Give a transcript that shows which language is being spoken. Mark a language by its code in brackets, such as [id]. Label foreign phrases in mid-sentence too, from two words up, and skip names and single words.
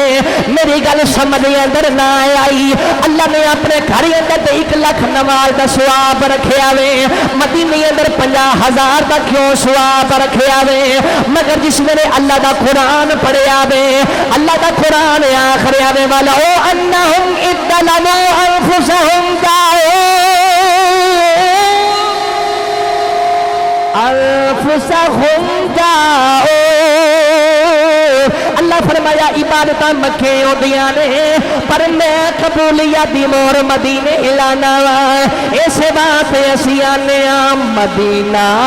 [pa] میری گل سمجھ اندر نہ آئی، اللہ نے اپنے گھر اندر تے 1,00,000 نماز دا ثواب رکھیا وے، مدینے اندر 50,000 دا کیوں ثواب رکھیا وے؟ مگر جس نے اللہ دا قرآن پڑھیا وے، اللہ دا قرآن آخریا وے [ar] وَلَوْ أَنَّهُمْ إِذْ ظَلَمُوا أَنفُسَهُمْ [pa] جاؤ اللہ فرمایا عبادت مکے ہوندیاں نے پر میں قبولیت دی مور مدینے لانا وا، اس واسطے اسی آنے مدینہ